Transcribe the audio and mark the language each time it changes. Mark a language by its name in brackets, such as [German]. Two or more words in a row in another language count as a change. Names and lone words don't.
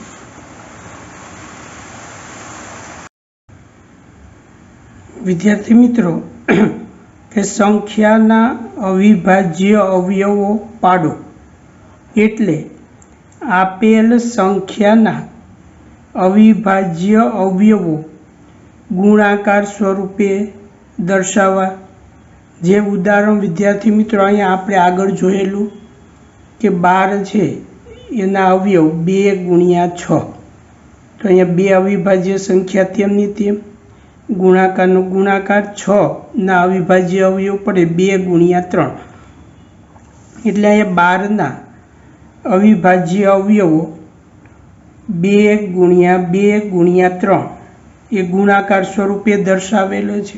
[Gujarati] વિદ્યાર્થી મિત્રો કે સંખ્યાના અવિભાજ્ય અવયવો પાડો એટલે આપેલ સંખ્યાના અવિભાજ્ય અવયવો ગુણાકાર સ્વરૂપે દર્શાવો। જે ઉદાહરણ વિદ્યાર્થી મિત્રો અહીંયા આપણે આગળ જોયેલું કે 12 છે એના અવયવ 2 ગુણ્યા 6, તો અહીંયા 2 અવિભાજ્ય સંખ્યા તેમની તેમ, ગુણાકારનો ગુણાકાર, 6ના અવિભાજ્ય અવયવ પડે 2 ગુણ્યા 3, એટલે અહીંયા 12ના અવિભાજ્ય અવયવો 2 ગુણ્યા 2 ગુણ્યા 3 એ ગુણાકાર સ્વરૂપે દર્શાવેલો છે.